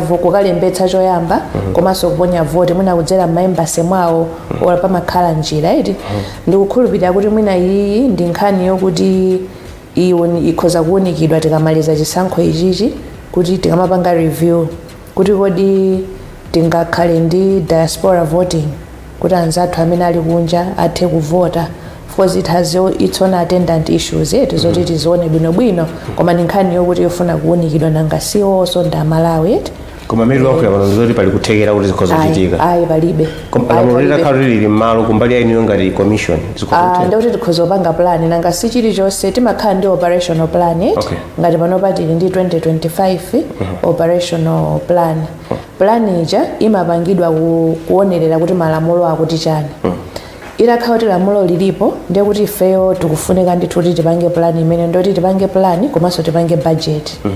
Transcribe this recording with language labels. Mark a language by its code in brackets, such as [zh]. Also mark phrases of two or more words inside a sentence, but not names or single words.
[ny] kukalembetsa choyamba komanso kuponya vote mwina kudzera m'maembasi mwawo ola pamakhala njira iti ndikukhulupirira kuti mwina iyi ndi nkhani yokuti ikhoza kuunikidwa tikamaliza chisankho ichichi kuti tikamapanga review kuti kodi tingakhale ndi [en] diaspora voting [ny] kuti anzathu amene ali kunja athe kuvota [en] because it has its own attendant issues [ny] zoti tizione bwinobwino koma ndi nkhani yokuti yofuna kuunikidwa nangasiwo sonda Malawi koma mmene lwakuya pano ndizoti pali kuthekera kuti zikhoza kuchitika palibe lamulo litakhala lili m'malo kumbali yainiyo ngati commission ndikuti tikhoza kupanga plan nangasi chilichonse timakhala ndi [en] operational plan [ny] ngati pano patili ndi 2025 [en] operational plan [ny] ija imapangidwa kuonerera kuti malamulo akuti chani itakhala kuti lamulo lilipo ndiye kuti ifeyo tikufunika ndithu kuti tipange plan imene ndoti tipange plan komanso tipange budget.